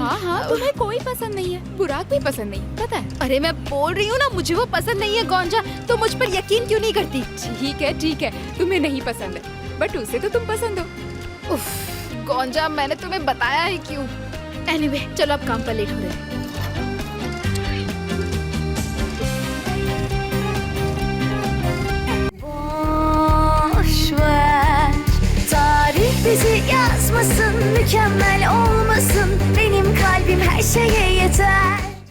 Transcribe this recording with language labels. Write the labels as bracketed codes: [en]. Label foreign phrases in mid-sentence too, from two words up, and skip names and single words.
[hi] हाँ, तुम्हें कोई पसंद नहीं है, बुराक भी पसंद नहीं, पता है? अरे मैं बोल रही हूँ ना, मुझे वो पसंद नहीं है गौंजा। तो मुझ पर यकीन क्यों नहीं करती? ठीक है, तुम्हें नहीं पसंद है, बट उसे तो तुम पसंद हो। उफ, गौंजा, मैंने तुम्हें बताया है क्यों? एनीवे, चलो अब काम पर लेट हो रहे हैं। [tr] Bizi yazmasın, mükemmel olmasın. Benim kalbim her şeye yeter.